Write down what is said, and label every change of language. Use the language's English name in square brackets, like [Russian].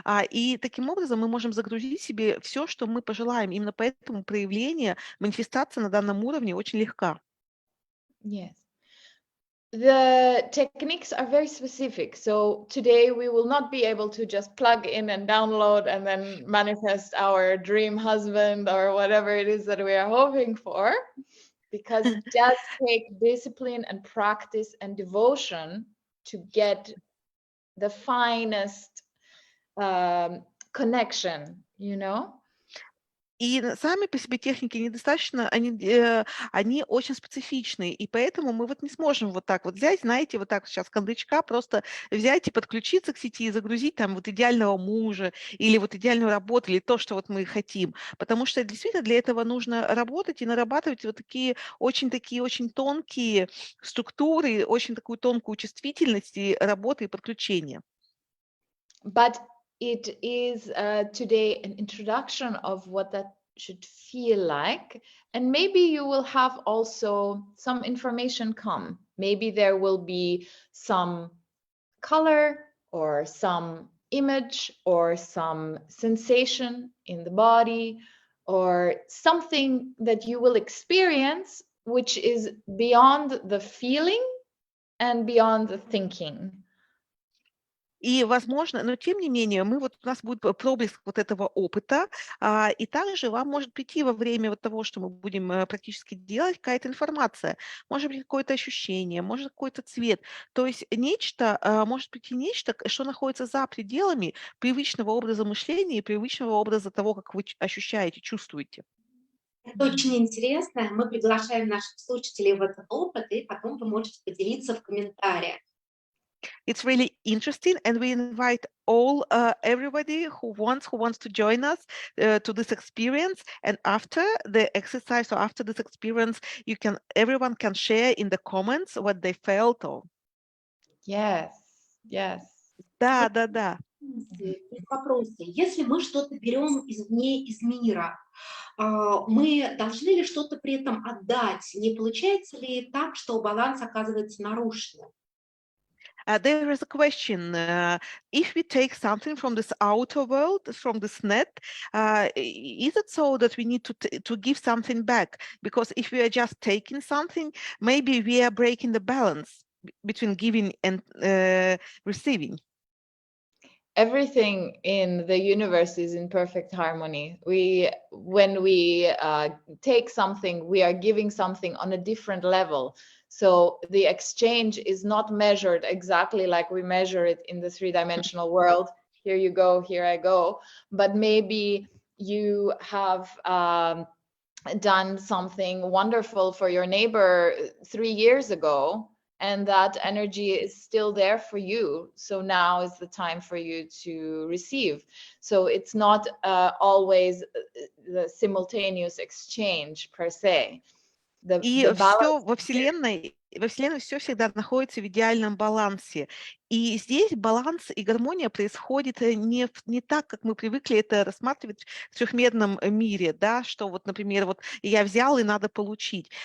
[Russian] И таким образом мы можем загрузить себе все, что мы пожелаем. Именно поэтому проявление, манифестация на данном уровне очень легка. [English] Yes. The techniques are very specific. So today we will not be able to just plug in and download and then manifest our dream husband or whatever it is that we are hoping for. Because it does take discipline and practice and devotion to get the finest connection, you know? [Russian] И сами по себе техники недостаточно, они очень специфичные, и поэтому мы вот не сможем вот так вот взять, знаете, вот так сейчас кондачка просто взять и подключиться к сети и загрузить там вот идеального мужа или вот идеальную работу, или то, что вот мы хотим. Потому что действительно для этого нужно работать и нарабатывать вот такие очень тонкие структуры, очень такую тонкую чувствительность и работы и подключения. [English] But it is today an introduction of what that should feel like. And maybe you will have also some information come. Maybe there will be some color or some image or some sensation in the body or something that you will experience which is beyond the feeling and beyond the thinking. [Russian] И, возможно, но тем не менее, у нас будет проблеск вот этого опыта, и также вам может прийти во время вот того, что мы будем практически делать, какая-то информация, может быть, какое-то ощущение, может, какой-то цвет. То есть может прийти нечто, что находится за пределами привычного образа мышления и привычного образа того, как вы ощущаете, чувствуете. Это очень интересно. Мы приглашаем наших слушателей в этот опыт, и потом вы можете поделиться в комментариях. [English] It's really interesting, and we invite everybody who wants to join us to this experience. And after the exercise or after this experience, everyone can share in the comments what they felt. Yes, yes. [Russian] Да. Вопросы. Если мы что-то берем извне, из мира, мы должны ли что-то при этом отдать? Не получается ли так, что баланс оказывается нарушенным? [English] There is a question. If we take something from this outer world, from this net, is it so that we need to give something back? Because if we are just taking something, maybe we are breaking the balance between giving and receiving. Everything in the universe is in perfect harmony. When we take something, we are giving something on a different level. So the exchange is not measured exactly like we measure it in the three-dimensional world. Here you go, here I go. But maybe you have done something wonderful for your neighbor 3 years ago, and that energy is still there for you. So now is the time for you to receive. So it's not always the simultaneous exchange per se. [Russian] И все во Вселенной все всегда находится в идеальном балансе. И здесь баланс и гармония происходит не так, как мы привыкли это рассматривать в трехмерном мире, да, что вот, например, вот я взял и надо получить.